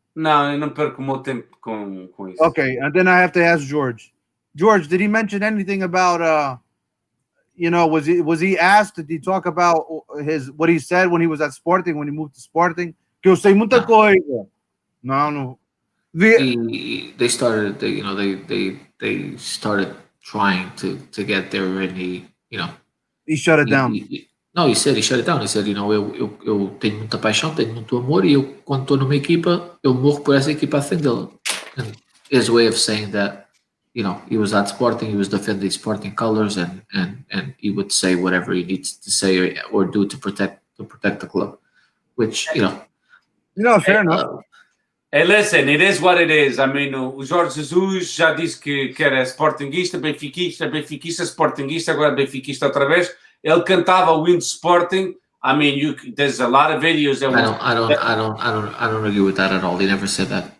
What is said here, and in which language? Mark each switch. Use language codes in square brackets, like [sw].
[pt] Não, eu não perco o meu tempo com isso. [en] Okay, and then I have to ask George. George, did he mention anything about was he asked? Did he talk about what he said when he was at Sporting, when he moved to Sporting? [pt] Que eu sei muita coisa. [en] No. They started. They started trying to get there, and he shut it down. He said he shut it down. He said, [pt] eu tenho muita paixão, tenho muito amor, e eu, quando estou numa equipa, eu morro por essa equipa a defendê-la. [en] And his way of saying that, he was at Sporting, he was defending Sporting colors, and he would say whatever he needs to say or do to protect the club, which, fair enough. Hey, listen, it is what it is. I mean, [pt] o Jorge Jesus já disse que era sportinguista, benfiquista, sportinguista, agora benfiquista outra vez. Ele cantava o hino de Sporting. [en] I mean, there's a lot of videos. I don't agree with that at all. He never said that.